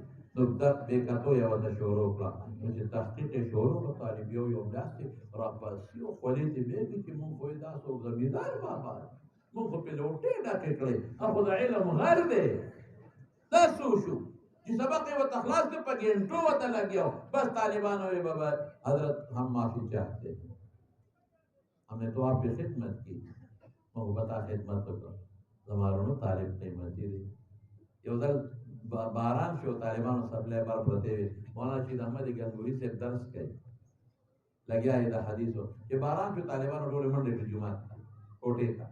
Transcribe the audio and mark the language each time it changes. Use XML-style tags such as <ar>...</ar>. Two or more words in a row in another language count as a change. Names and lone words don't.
<ps>نو دا بېکتو یې ورته شروع کړه. نو چې تحقیق یې شروع کړه طالب یو داسې راپاسي او خولې ته بېږي چې مونږ خو یې دا څوک زمیندار بابا مونږ خو پې لوټې ډکې کړې، خو د علم غر دی. دا څه شو چې سبق یې ورته خلاص کړ، په ګنټو ورته لګیا بس طالبانو یې بابا حضرت</ps> <ur>ہم معافی چاہتے ہیں، ہم نے تو آپ کی خدمت کی،</ur> <ps>مونږ به تا خدمت وکړو. زما وروڼو طالب قیمتي دی. یو ځل باران شو، طالبانو سپلای بار پرته وي، مولانا رشید احمد گنگوہی سے درس کوي، لګیا یې د حدیثو چې باران شو، طالبانو ټولې منډې کړې جومات ته کوټې ته.</ps>